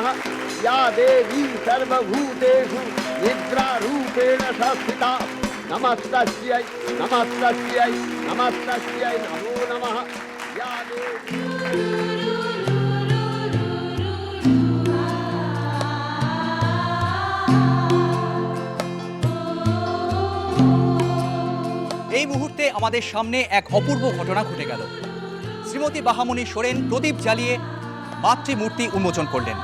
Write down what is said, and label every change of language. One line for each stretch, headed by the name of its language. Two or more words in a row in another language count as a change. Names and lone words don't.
Sanskrit: या देवी सर्वभूतेषु निद्रारूपेण संस्थिता नमस्तस्यै नमस्तस्यै नमस्तस्यै नमो नमः। या देवी
Bangla: এই মুহূর্তে আমাদের সামনে এক অপূর্ব ঘটনা ঘটে গেল। শ্রীমতী বাহামণি সোরেন প্রদীপ জ্বালিয়ে মাতৃমূর্তি উন্মোচন করলেন।